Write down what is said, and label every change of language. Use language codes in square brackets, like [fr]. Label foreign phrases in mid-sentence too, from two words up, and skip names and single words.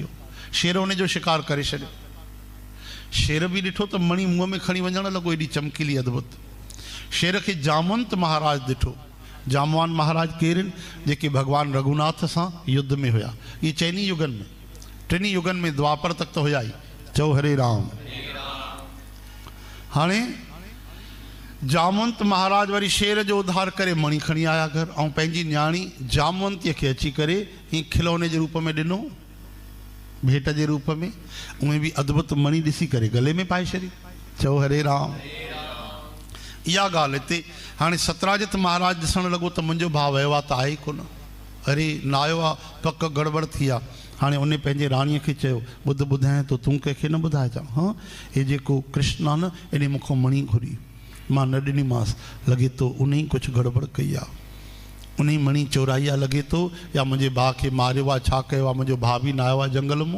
[sd] शेर उन जो शिकार करे छॾियो। शेर बि ॾिठो त मणी मुंहं में खणी वञणु लॻो, एॾी चमकीली अद्भुत। शेर खे जामवंत महाराज ॾिठो। जामवान महाराज केरु आहिनि? जेके भगवान रघुनाथ सां युद्ध में हुया। इहे चइनी युगनि में, टिनी युगनि में, द्वापर तक त हुया ई। चओ हरे राम। हाणे जामवंत महाराज वरी शेर जो उद्धार करे मणी खणी आया घर, ऐं पंहिंजी न्याणी जामवंतीअ खे अची करे हीअं खिलौने जे रूप में ॾिनो, भेंट जे रूप में। उहे बि अद्भुत मणी ॾिसी करे गले में पाए छॾी। चओ हरे राम। इहा ॻाल्हि हिते हाणे सतराजित महाराज ॾिसणु लॻो त मुंहिंजो भाउ वियो आहे त आहे ई कोन, अरे न आयो आहे, पक गड़बड़ थी आहे। हाणे उन पंहिंजे राणीअ खे चयो, ॿुध ॿुधाए तो तूं कंहिंखे न ॿुधाइजां। हाँ, हे जेको कृष्ण आहे न, इन मूंखां मणी घुरी, मां न ॾिनीमांसि, लॻे थो उन ई कुझु गड़बड़ कई आहे, उन ई मणी चोराई आहे लॻे थो, या मुंहिंजे भाउ खे मारियो आहे, छा कयो आहे, मुंहिंजो भाउ बि न आयो आहे जंगल मां।